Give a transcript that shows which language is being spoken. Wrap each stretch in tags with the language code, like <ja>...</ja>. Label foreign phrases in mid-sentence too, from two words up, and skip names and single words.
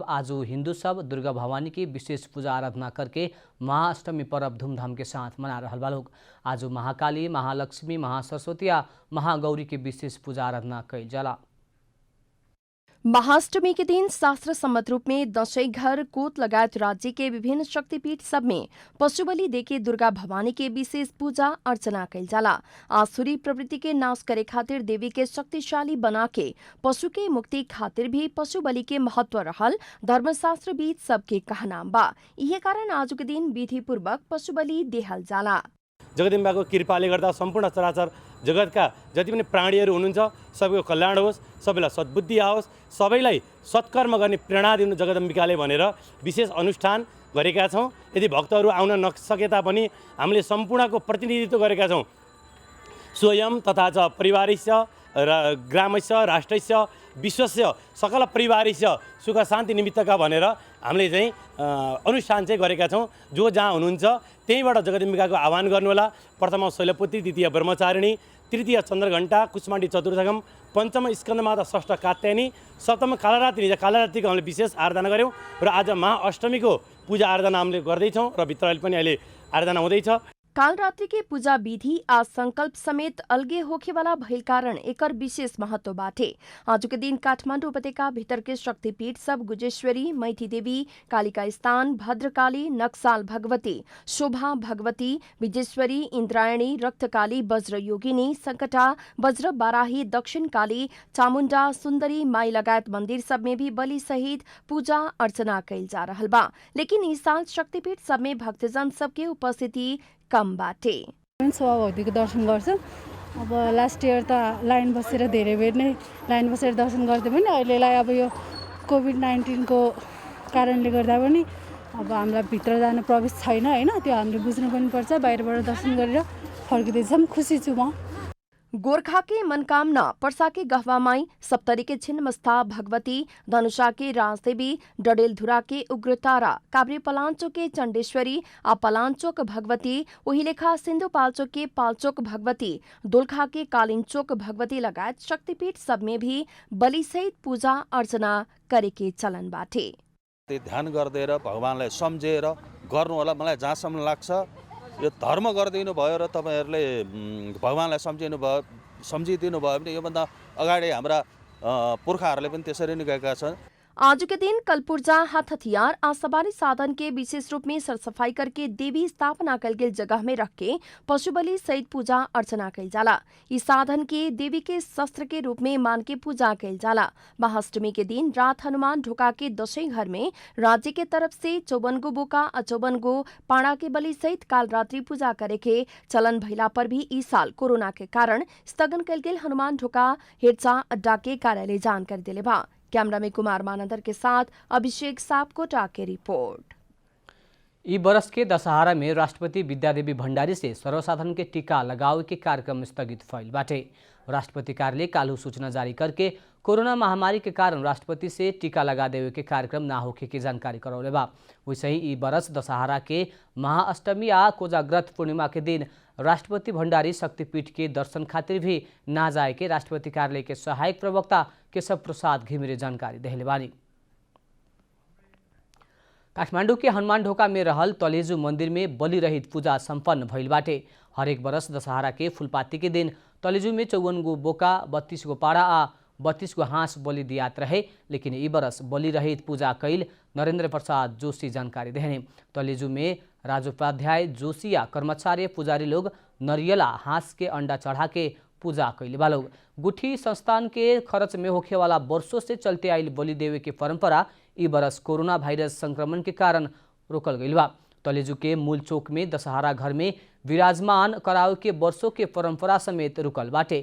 <bho>आज हिंदू सब दुर्गा भवानी की विशेष पूजा आराधना करके महाअष्टमी पर्व धूमधाम के साथ मना रहा बा लोग। आज महाकाली, महालक्ष्मी, महासरस्वती आ महागौरी की विशेष पूजा आराधना कैल जाला। महाअष्टमी के दिन शास्त्र सम्मत रूप में दशैं घर कोत लगायत राज्य के विभिन्न शक्तिपीठ सब में पशु बलि देके दुर्गा भवानी के विशेष पूजा अर्चना कैल जाला। आसुरी प्रवृत्ति के नाश करे खातिर देवी के शक्तिशाली बना के पशु के मुक्ति खातिर भी पशु बलि के महत्व रहल धर्मशास्त्र बीच सबके कहना बा। यही कारण आज के दिन विधि पूर्वक पशु बलि देहल जाला।</bho> <ne>जगदम्बाको कृपाले गर्दा सम्पूर्ण चराचर जगतका जति पनि प्राणीहरू हुनुहुन्छ सबैको कल्याण होस्, सबैलाई सद्बुद्धि आओस्, सबैलाई सत्कर्म गर्ने प्रेरणा दिनु जगदम्बिकाले भनेर विशेष अनुष्ठान गरेका छौँ। यदि भक्तहरू आउन नसके तापनि हामीले सम्पूर्णको प्रतिनिधित्व गरेका छौँ।</ne> <sa>स्वयं तथा च परिवारस्य ग्रामस्य राष्ट्रस्य विश्वस्य सकल परिवारस्य सुख शान्ति</sa> <ne>निमित्तका भनेर हामीले चाहिँ अनुष्ठान चाहिँ गरेका छौँ। जो जहाँ हुनुहुन्छ त्यहीँबाट जगदम्बिकाको आह्वान गर्नुहोला। प्रथम शैलपुत्री, द्वितीय ब्रह्मचारिणी, तृतीय चन्द्रघण्टा, कुष्माण्डी चतुर्थकम, पञ्चम स्कन्दमाता, षष्ठ कात्यायनी, सप्तम कालरात्रि। कालरात्रिको हामीले विशेष आराधना गऱ्यौँ र आज महाअष्टमीको पूजा आराधना हामीले गर्दैछौँ र भित्र पनि अहिले आराधना हुँदैछ।</ne> <bho>कालरात्रि के पूजा विधि आ संकल्प समेत अलगे होखे वाला भइल कारण एकर विशेष महत्व बाटे। आज के दिन काठमाडौँ उपत्यका भीतर के शक्तिपीठ सब गुजेश्वरी, मैठी देवी, कालिका स्थान, भद्रकाली, नक्साल भगवती, शोभा भगवती, विजेश्वरी, इंद्रायणी, रक्तकाली, वज्र योगिनी, संकटा, वज्र बाराही, दक्षिण काली, चामुंडा, सुंदरी माई लगायत मंदिर सब में भी बलि सहित पूजा अर्चना कैल जा रहल बा। लेकिन इस साल शक्तिपीठ सब में भक्तजन सबके उपस्थिति कम बाटे।</bho> <ne>भगवतीको दर्शन गर्छु। अब</ne> <en>last year</en> <ne>त लाइन बसेर धेरै बेर नै लाइन बसेर दर्शन गर्दै पनि अहिलेलाई अब यो कोभिड-19 को कारणले गर्दा पनि अब हामीलाई भित्र जान प्रवेश छैन हैन, त्यो हामीले बुझ्नु पनि पर्छ। बाहिरबाट दर्शन गरेर फर्किँदैछौँ, खुसी छु म।</ne> <bho>गोरखा के मनकामना, पर्सा के गहवामाई, सप्तरी के छिन्नमस्ता भगवती, धनुषा के राजदेवी, डडेलधुरा के उग्रतारा, काभ्रे पलाञ्चोक के चण्डेश्वरी, आ पलाञ्चोक भगवती, उहिलेखा सिन्धुपाल्चोक के पाल्चोक भगवती, दोलखा के कालिन्चोक भगवती लगायत शक्तिपीठ सब में भी बलि सहित पूजा अर्चना करे के चलन बाटे।</bho> <ne>ध्यान गर्दै र भगवानलाई सम्झेर गर्नु होला। मलाई जहाँसम्म लाग्छ यो धर्म गरिदिनु भयो र तपाईहरुले भगवानलाई सम्झिदिनु भयो भने योभन्दा अगाडि हाम्रा पुर्खाहरूले पनि त्यसरी नै गएका छन्।</ne> <bho>आज के दिन कलपुर्जा, हाथ हथियार आ सवारी साधन के विशेष रूप में सरसफाई करके देवी स्थापना कल गेल जगह में रख के पशु बलि सहित पूजा अर्चना कल जाला। इस साधन के देवी के शस्त्र के रूप में मान के पूजा कल जाला। महाअष्टमी के दिन रात हनुमान ढोका के दशैं घर में राज्य के तरफ से 54 गो बोका और 54 गो पाड़ा के बलि सहित काल रात्रि पूजा करे के चलन भइला पर भी इस साल कोरोना के कारण स्थगन कल गेल हनुमान ढोका हेरचा अड्डा के कार्यालय जानकारी दिले बा। कैमरा में कुमार मानंदर के साथ अभिषेक सापकोटा की रिपोर्ट। इस वर्ष के दशहरा में राष्ट्रपति विद्यादेवी भण्डारी से सर्वसाधारण के टीका लगाव के कार्यक्रम स्थगित भइल बाटे। राष्ट्रपति कार्यालय काल्हु सूचना जारी करके कोरोना महामारी के कारण राष्ट्रपति से टीका लगा देवे के कार्यक्रम ना होखे की जानकारी करौले बा। वैसे ही इस वर्ष दशहरा के महाअष्टमी आ कोजाग्रत पूर्णिमा के दिन राष्ट्रपति भण्डारी शक्तिपीठ के दर्शन खातिर भी ना जाए के राष्ट्रपति कार्यालय के सहायक प्रवक्ता केशव प्रसाद घिमिरे जानकारी देले बानी। काठमाडौँ के हनुमान ढोका में रहल तलेजु मंदिर में बलि रहित पूजा संपन्न भइल बाटे। हरेक वर्ष दशहरा के फुलपाती के दिन तलेजु में 54 गो बोका, 32 गो पाड़ा आ 32 गो हाँस बलि दियात रहे, लेकिन ई बरस बलि रहित पूजा कैल नरेंद्र प्रसाद जोशी जानकारी देने। तलेजु में राजोपाध्याय जोशी या कर्मचारी पुजारी लोग नरियला हाँस के अंडा चढ़ा के पूजा कैले बा लोग। गुठी संस्थान के खर्च में होखे वाला वर्षों से चलते आयल बलि देवे के परंपरा ई बरस कोरोना वायरस संक्रमण के कारण रोकल गइल बा। तलेजु के मूल चौक में दशहरा घर में विराजमान कराव के वर्षों के परंपरा समेत रुकल बाटे।</bho>